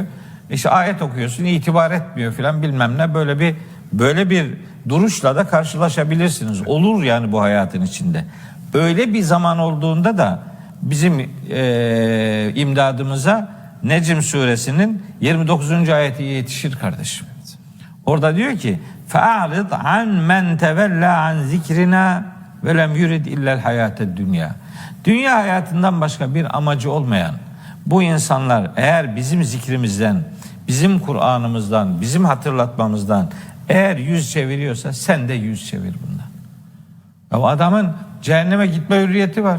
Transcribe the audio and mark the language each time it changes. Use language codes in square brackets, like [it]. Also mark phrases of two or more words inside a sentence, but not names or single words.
[tr] İşte ayet okuyorsun, itibar etmiyor filan bilmem ne, böyle bir duruşla da karşılaşabilirsiniz. Olur yani bu hayatın içinde. Öyle bir zaman olduğunda da bizim imdadımıza Necm suresinin 29. ayeti yetişir kardeşim. Orada diyor ki [ar] فَاَعْرِضْ عَنْ مَنْ تَوَلَّا عَنْ ذِكْرِنَا وَلَمْ يُرِدْ اِلَّا الْحَيَاةَ الدُّنْيَا. [tr] Dünya hayatından başka bir amacı olmayan bu insanlar eğer bizim zikrimizden, bizim Kur'an'ımızdan, bizim hatırlatmamızdan eğer yüz çeviriyorsa sen de yüz çevir bundan. Ya adamın cehenneme gitme hürriyeti var.